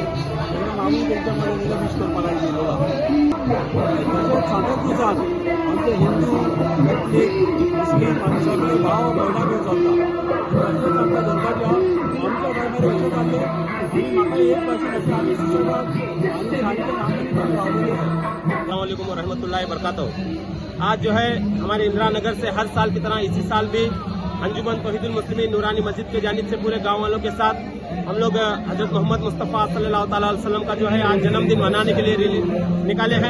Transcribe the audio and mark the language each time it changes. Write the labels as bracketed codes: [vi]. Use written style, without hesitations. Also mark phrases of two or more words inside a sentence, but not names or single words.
[kok] तेन्ना आमी तेंच्या कडेन तेजो विश करपाक आयज येयलो आहा. तशेंच सांता क्रुजान आमचे हिंदू कॅथलीक मुस्लीम आनी सगळे भाव भयणां घेवन चलता. तशेंच आमकां धरपाच्या आमच्या धर्मार अशें जाल्लें आनी म्हाका एक भाशेन अशें आमी सुशेगाद आनी शांतीन आमी रावलेले आहा. [ar] السلام عليكم ورحمة الله وبركاته. [hi] आज जो है हमारे इंदिरा नगर से हर साल की तरह इसी साल भी अंजुमन तौहीदुल मुस्लिमीन नूरानी मस्जिद के जानिब से पूरे गांव वालों के साथ हम लोग हजरत मोहम्मद मुस्तफ़ा [ar] صلى الله عليه وسلم [hi] का जो है आज जन्मदिन मनाने के लिए निकाले हैं।